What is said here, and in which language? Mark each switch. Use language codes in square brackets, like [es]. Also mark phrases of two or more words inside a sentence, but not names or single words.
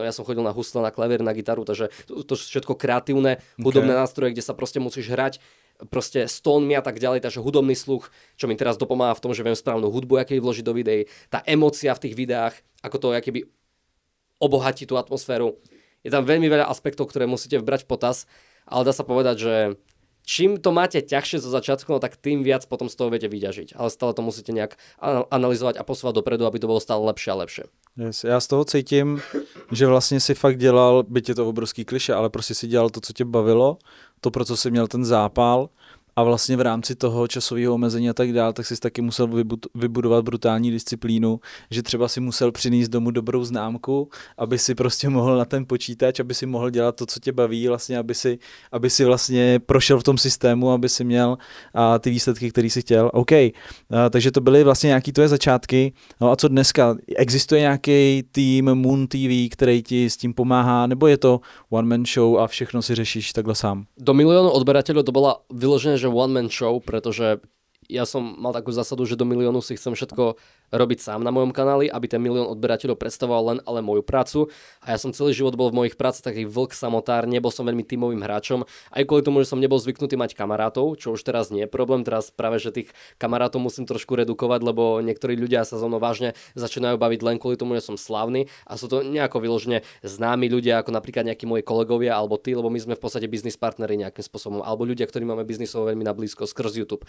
[sk] No, ja som chodil na husle, na klavír, na gitaru, takže to všetko kreatívne, hudobné nástroje, kde sa proste musíš hrať proste s tónmi a tak ďalej, takže hudobný sluch, čo mi teraz dopomáha v tom, že viem správnu hudbu, aký vložiť do videí, tá emócia v tých videách, ako to akéby obohatí tú atmosféru. Je tam veľmi veľa aspektov, ktoré musíte vbrať v potaz, ale dá sa povedať, že čím to máte ťažšie zo začiatku, no tak tým viac potom z toho viete vyťažiť. Ale stále to musíte nejak analyzovať a posúvať dopredu, aby to bolo stále lepšie a lepšie. [cs] Yes, já z toho cítím, že vlastně si fakt dělal, byť je to obrovský klišé, ale prostě si dělal to, co tě bavilo, to, pro co jsi měl ten zápal a vlastně v rámci toho časového omezení a tak dál, tak jsi taky musel vybudovat brutální disciplínu, že třeba si musel přinést domů dobrou známku, aby si prostě mohl na ten počítač, aby si mohl dělat to, co tě baví, vlastně, aby si vlastně prošel v tom systému, aby si měl ty výsledky, které si chtěl. OK, takže to byly vlastně nějaký tvoje začátky. No a co dneska? Existuje nějaký tým Moon TV, který ti s tím pomáhá, nebo je to [en] one man show [cs] a všechno si řešíš takhle sám? [sk] Do miliónu odberateľov to bola vyložené, že [en] one man show, [sk] pretože ja som mal takú zásadu, že do miliónu si chcem všetko robiť sám na mojom kanáli, aby ten milión odberateľov predstavoval len ale moju prácu. A ja som celý život bol v mojich prácach taký vlk samotár, nebol som veľmi tímovým hráčom, aj kvôli tomu, že som nebol zvyknutý mať kamarátov, čo už teraz nie je problém, teraz práve, že tých kamarátov musím trošku redukovať, lebo niektorí ľudia sa so mnou vážne začínajú baviť len kvôli tomu, že som slávny a sú to nejako vyložene známi ľudia, ako napríklad nejakí moji kolegovia alebo tí, lebo my sme v podstate business partneri nejakým spôsobom, alebo ľudia, ktorí máme biznisov veľmi na blízko skrz YouTube.